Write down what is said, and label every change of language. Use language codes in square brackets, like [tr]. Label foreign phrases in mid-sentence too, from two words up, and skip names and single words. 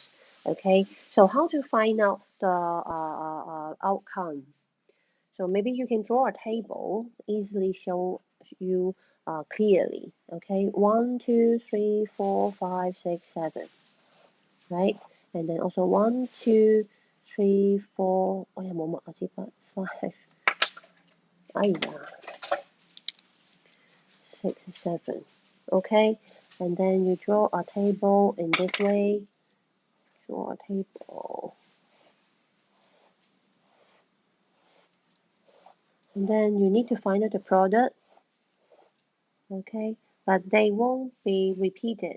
[en] Okay, so how to find out the outcome? So maybe you can draw a table, easily show you clearly. Okay, 1, 2, 3, 4, 5, 6, 7, right? And then also 1, 2, 3, 4. [yue] 我有冇墨啊？支筆 5. 哎呀 6, 7. [en] Okay, and then you draw a table in this way. Draw a table. And then you need to find out the product. Okay, but they won't be repeated.